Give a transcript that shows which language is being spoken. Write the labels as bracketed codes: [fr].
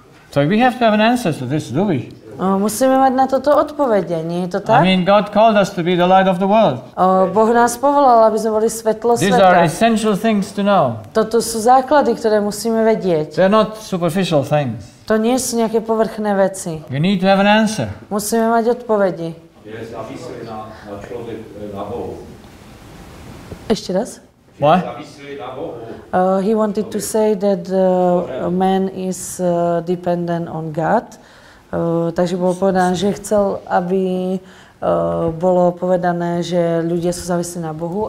[en] So we have to have an answer to this, do we? [sk] Musíme mať na toto odpovede, nie je to [en] I [sk] tak? [en] mean, God called us to be the light of the world. [sk] Boh nás povolal, aby sme boli svetlo [en] These are [sk] sveta. [en] essential things to know. [sk] Toto sú základy, ktoré musíme vedieť. [en] They're not superficial things. [sk] To nie sú nejaké povrchné veci. [en] You need to have an answer. [sk] Musíme mať odpovedi. Je závislý na človek, na Bohu. Ešte raz? [en] What? [sk] Závislý na Bohu. [en] He wanted to say that man is dependent on God. [sk] Takže bolo povedané, že chcel, aby bolo povedané, že ľudia sú závislí na Bohu.